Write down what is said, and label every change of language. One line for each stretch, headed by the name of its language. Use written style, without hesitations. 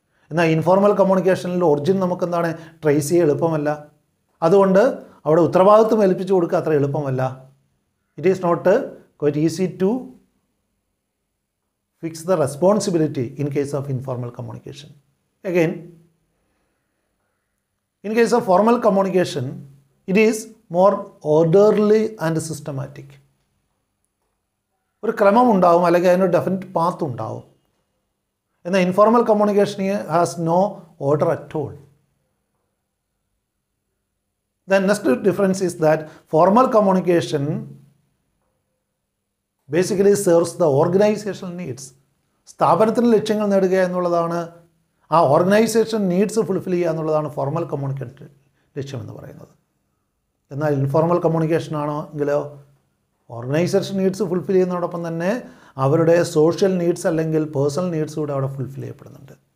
Malayalam: എന്നാൽ informal കമ്മ്യൂണിക്കേഷനിൽ origin നമുക്കെന്താണ് trace ചെയ്യാൻ എളുപ്പമല്ല. അതുകൊണ്ട് അവിടെ ഉത്തരവാദിത്വം ഏൽപ്പിച്ചു കൊടുക്കുക അത്ര എളുപ്പമല്ല.
English: It is not quite easy to fix the responsibility in case of informal communication. Again, in case of formal communication, it is more orderly and systematic.
Malayalam: ഒരു ക്രമം ഉണ്ടാവും, അല്ലെങ്കിൽ അതിനൊരു ഡെഫിനറ്റ് പാത്ത് ഉണ്ടാവും. എന്നാൽ
English: Informal communication has no order at all. The next difference is that formal communication basically serves the organizational needs.
Malayalam: സ്ഥാപനത്തിൻ്റെ ലക്ഷ്യങ്ങൾ നേടുക എന്നുള്ളതാണ്, ആ
English: organisation needs fulfil
Malayalam: ചെയ്യുക എന്നുള്ളതാണ് ഫോർമൽ കമ്മ്യൂണിക്കേഷൻ ലക്ഷ്യമെന്ന് പറയുന്നത്. എന്നാൽ ഇൻഫോർമൽ കമ്മ്യൂണിക്കേഷൻ ആണെങ്കിലോ ഓർഗനൈസേഷൻ നീഡ്സ് ഫുൾഫിൽ ചെയ്യുന്നതോടൊപ്പം തന്നെ അവരുടെ സോഷ്യൽ നീഡ്സ് അല്ലെങ്കിൽ പേഴ്സണൽ നീഡ്സ് കൂടെ അവിടെ ഫുൾഫിൽ ചെയ്യപ്പെടുന്നുണ്ട്.